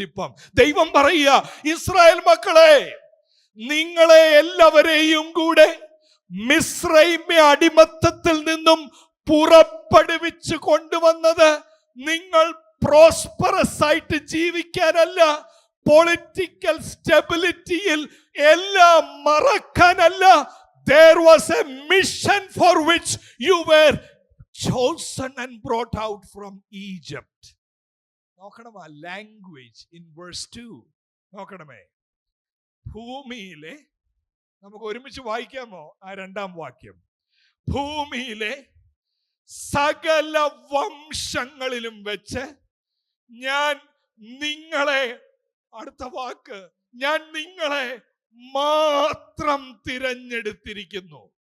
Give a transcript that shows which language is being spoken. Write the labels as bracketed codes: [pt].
[ml] ഇപ്പം ദൈവം പറയുക, ഇസ്രായേൽ മക്കളെ, നിങ്ങളെ എല്ലാവരെയും കൂടെ മിസ്രയീം അടിമത്തത്തിൽ നിന്നും പുറപ്പെടുവിച്ച് കൊണ്ടുവന്നത് നിങ്ങൾ പ്രോസ്പെറസ് ആയിട്ട് ജീവിക്കാനല്ല, പൊളിറ്റിക്കൽ സ്റ്റെബിലിറ്റിയിൽ എല്ലാം മറക്കാനല്ല. [en] There was a mission for which you were chosen and brought out from Egypt. [ml] നോക്കണം ആ [en] Language in verse 2. [ml] നോക്കണമേ, ഭൂമിയിലെ, നമുക്ക് ഒരുമിച്ച് വായിക്കാമോ ആ 2-ാം വാക്യം? ഭൂമിയിലെ സകല വംശങ്ങളിലും വെച്ച് ഞാൻ നിങ്ങളെ, അടുത്ത വാക്ക്, ഞാൻ നിങ്ങളെ മാത്രം തിരഞ്ഞെടുത്തിരിക്കുന്നു.